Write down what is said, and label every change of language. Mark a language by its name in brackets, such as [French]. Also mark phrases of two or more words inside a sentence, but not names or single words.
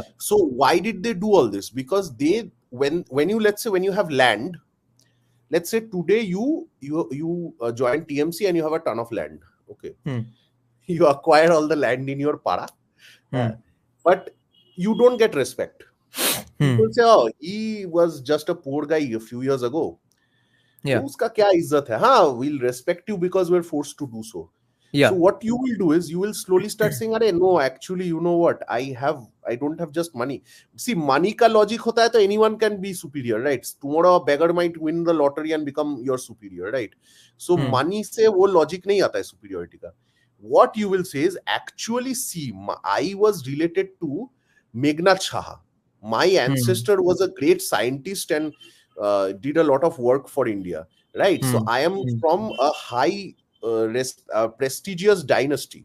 [English] So why did they do all this? Because they, when you, let's say, when you have land, let's say today you join TMC and you have a ton of land, okay? You acquire all the land in your para, but you don't get respect. People say, oh, he was just a poor guy a few years ago. Yeah. [Hindi] उसका क्या इज़्ज़त है? Haan, [English] we'll respect you because we're forced to do so. Yeah. So what you will do is you will slowly start saying, "Arey, no, actually, you know what? I don't have just money." [Hindi] See, money ka logic hota hai, [English] to anyone can be superior, right? Tomorrow a beggar might win the lottery and become your superior, right? [Hindi] So money se wo logic nahi aata hai superiority ka. [English] What you will say is, actually, see, I was related to Meghnad Shah. My ancestor was a great scientist and did a lot of work for India, right? So I am from a high prestigious dynasty.